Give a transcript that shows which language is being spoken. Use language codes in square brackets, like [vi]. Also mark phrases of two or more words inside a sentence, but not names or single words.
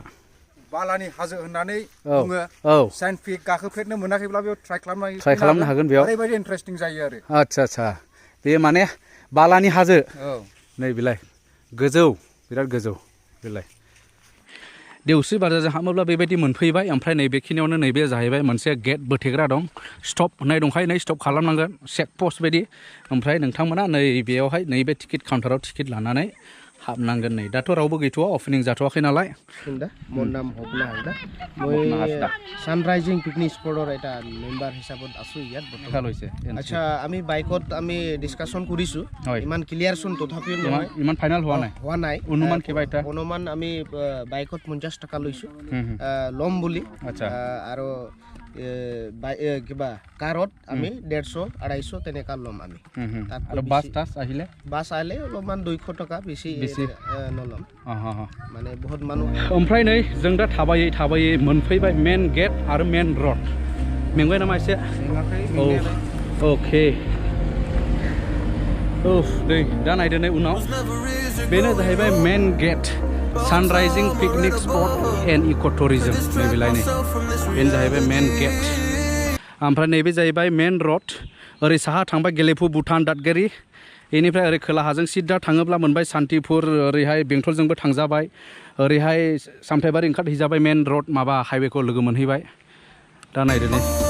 [brx] बालानि हाजो होननानै बुङो औ साइन्टिफिक गाखोफेरनो मोनाखैब्ला बेयाव ट्राइ खालामनो हागोन बेयाव ओरैबायदि इन्टारेस्टिं जायो आरो आच्छा बे माने बालानि हाजो औ नै बिलाय गोजौ बिराद गोजौ बिलाय देवस्रि बाजारजों हाबोब्ला बेबायदि मोनफैबाय ओमफ्राय नैबेखिनियावनो नैबे जाहैबाय मोनसे गेट बोथेग्रा दं स्टप होननाय दंखायो नै स्टप खालामनांगोन [en] check post [brx] बायदि ओमफ्राय नोंथांमोना नै बेयावहाय नैबे [en] ticket counter [brx] टिकेट लानानै हाबनांगोन नै दाथ' रावबो गैथ'वा अपेनिं जाथ'वाखै नालाय [as] মোৰ নাম হবনা হালদা মই সানৰাইজিং পিকনিক স্পটৰ এটা মেম্বাৰ হিচাপত আছো ইয়াত ভাল হৈছে আচ্ছা আমি বাইকত আমি ডিসকাশন কৰিছো ইমান ক্লিয়াৰচোন তথাপিও নহয় ইমান ফাইনাল হোৱা নাই অনুমান কিবা এটা অনুমান আমি বাইকত 50 টকা লৈছো লম বুলি আচ্ছা আৰু কিবা কাৰত আমি 150 250 তেনেকা লম আমি আৰু বাছ আহিলে অলপমান 200 টকা বেছি নলম মানে বহুত মানুহ [brx] ओमफ्राय नै जों दा थाबायै मोनफैबाय [en] main gate [brx] आरो [en] main road [brx] मेंबाय नामा एसे औ अके दै दा नायदो नै उनाव बेनो जाहैबाय [en] main gate [brx] सानराइजिं पिकनिक स्पट एन्ड इक' टुरिजम नैबेलायनै बेनो जाहैबाय [en] main gate [brx] ओमफ्राय नैबे जाहैबाय [en] main road [brx] ओरै साहा थांबाय गेलेफु भुटान दादगारि बेनिफ्राय ओरै खोलाहाजों सिदा थाङोब्ला मोनबाय सान्तिपुर ओरैहाय बेंटलजोंबो थांजाबाय ओरैहाय सामथाइबारि ओंखारहैजाबाय [en] main road [brx] माबा हाइवेखौ लोगो मोनहैबाय दा नायदो नै